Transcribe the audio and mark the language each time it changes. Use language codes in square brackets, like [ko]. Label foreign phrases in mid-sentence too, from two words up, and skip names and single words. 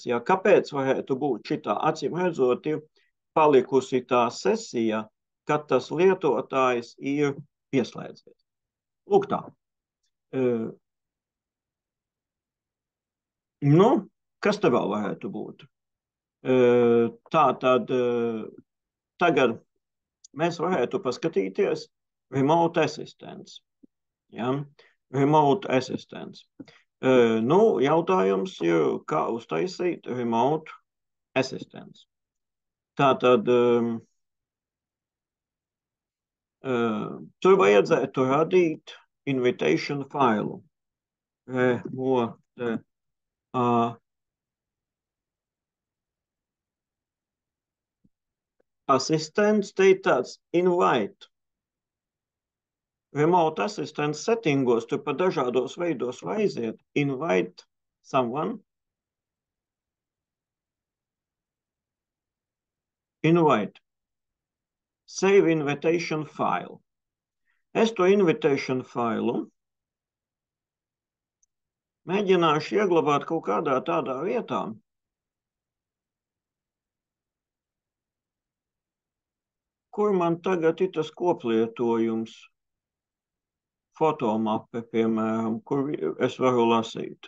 [lv] Ja, kāpēc varētu būt šitā? Acīm redzot, ir palikusi tā sesija, kad tas lietotājs ir pieslēdzies. Lūk tā. Nu, kas te vēl varētu būt? Tā tad tagad mēs varētu paskatīties [en] remote assistance. [lv] Ja? [en] Remote assistance. [lv] Nu, jautājums ir, kā uztaisīt [en] remote assistance. [lv] Tātad tur vajadzētu radīt invitation failu. [en] Remote assistance, [lv] te ir tāds invite. [en] Remote assistance [lv] settingos tur pa dažādos veidos var aiziet. [en] Invite someone. Invite. Save invitation file. [lv] Es to invitation failu mēģināšu ieglabāt kaut kādā tādā vietā, kur man tagad ir tas koplietojums, fotomape, piemēram, kur es varu lasīt.